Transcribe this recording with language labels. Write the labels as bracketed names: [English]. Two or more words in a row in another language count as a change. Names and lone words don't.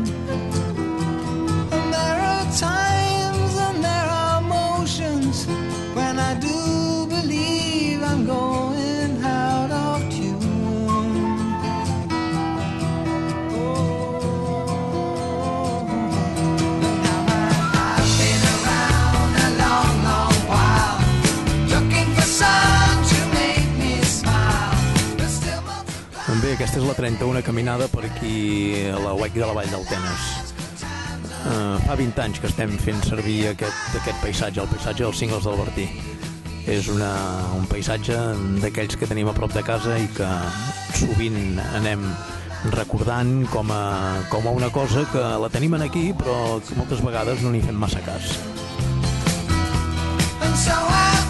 [English] And there are times and there are motions when I do believe I'm going out of tune. Now I've been around a long, long while, looking for sun to make me smile, but still multiply. [Catalan] Bé, aquesta és la 31a caminada per aquí a la Wake de la Vall del Tenes. Fa 20 anys que estem fent servir aquest paisatge, el paisatge dels Cingles del Bertí. És un paisatge d'aquells que tenim a prop de casa i que sovint anem recordant com a una cosa que la tenim aquí però que moltes vegades no n'hi fem massa cas. [English] And so